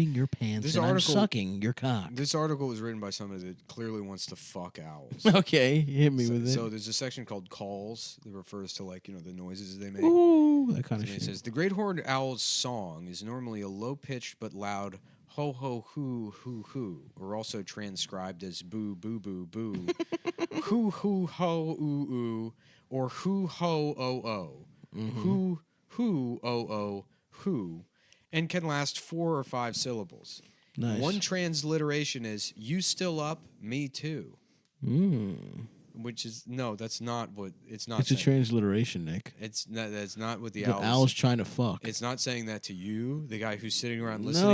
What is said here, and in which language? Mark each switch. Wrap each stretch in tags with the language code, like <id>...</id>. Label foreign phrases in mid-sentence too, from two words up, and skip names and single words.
<en>unzipping your pants This and I'm article- sucking your cock. This article was written by somebody that clearly wants to fuck owls. Okay, hit me with it. So there's a section called calls that refers to the noises they make. Ooh, that kind of And it shit. says the great horned owl's song is normally a low pitched but loud ho ho hoo hoo hoo, or also transcribed as boo boo boo boo, hoo hoo ho ooh ooh, or hoo ho oh oh, hoo hoo oh oh hoo, and can last 4 or 5 syllables. Nice. One transliteration is "You still up? Me too." Which is that's not what it's not. It's a saying. transliteration, Nick. That's not what the The owl's. owl's trying to fuck. It's not saying that to you, the guy who's sitting around listening.</en>